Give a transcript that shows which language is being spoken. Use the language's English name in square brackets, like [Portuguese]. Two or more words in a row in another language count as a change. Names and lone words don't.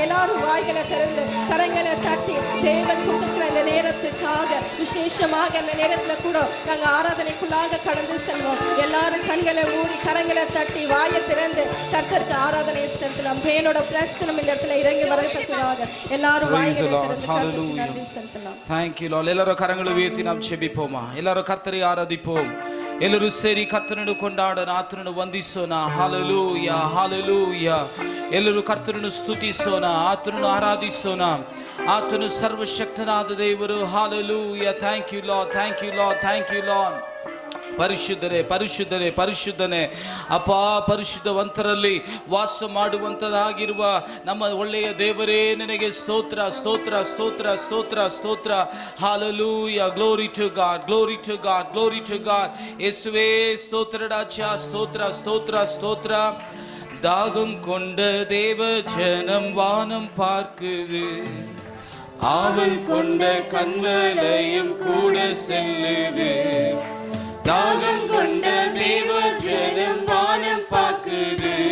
[Tamil] எல்லாரும் வாய்களை திறந்து கரங்களை தட்டி தேவன் கொடுக்கிற இந்த நேரத்துக்காக விசேஷமாக இந்த நேரத்துல கூட நாங்க ஆராதனைக்குள்ளாக கடந்து செல்வோம். எல்லாரும் கண்களை மூடி கரங்களை தட்டி வாயை திறந்து கர்த்தருக்கு ஆராதனை செலுத்தலாம். தேவனோட பிரசன்னம் இந்த இடத்துல இறங்கி வரதுக்காக எல்லாரும் வாய்களை திறந்து கர்த்தருக்கு நன்றி செலுத்தலாம். [English] Thank you Lord. [Tamil] எல்லாரும் கரங்களை உயர்த்தி நாம் ஜெபிப்போமா? எல்லாரும் கர்த்தரை ஆராதிப்போம். [Kannada] ಎಲ್ಲರೂ ಸೇರಿ ಕರ್ತನನ್ನು ಕೊಂಡಾಡೋಣ, ಆತನನ್ನು ವಂದಿಸೋಣ. ಹಾಲೆಲೂಯಾ, ಹಾಲೆಲೂಯಾ. ಎಲ್ಲರೂ ಕರ್ತನನ್ನು ಸ್ತುತಿಸೋಣ, ಆತನನ್ನು ಆರಾಧಿಸೋಣ. ಆತನು ಸರ್ವಶಕ್ತನಾದ ದೇವರು. ಹಾಲೆಲೂಯಾ. [English] Thank you Lord, thank you Lord, thank you Lord. [Kannada] ಪರಿಶುದ್ಧರೇ, ಪರಿಶುದ್ಧರೇ, ಪರಿಶುದ್ಧನೇ ಅಪ್ಪ. ಪರಿಶುದ್ಧವಂತರಲ್ಲಿ ವಾಸ ಮಾಡುವಂತದಾಗಿರುವ ನಮ್ಮ ಒಳ್ಳೆಯ ದೇವರೇ, ನಿನಗೆ ಸ್ತೋತ್ರ, ಸ್ತೋತ್ರ, ಸ್ತೋತ್ರ, ಸ್ತೋತ್ರ, ಸ್ತೋತ್ರ. ಹಾಲೆಲೂಯಾ. [English] Glory to God, glory to God, glory to God. [Tamil] ಯೇಸುவே ಸ್ತೋತ್ರ ராஜா, ಸ್ತೋತ್ರ, ಸ್ತೋತ್ರ, ಸ್ತೋತ್ರ. தாகம் கொண்ட தேவ ஜனம் வானம் பார்க்குது, ஆவல் கொண்ட கண்மலையும் கூட செல்லுது. தாகம் கொண்ட தேவ ஜனம் வானம் பார்க்குது,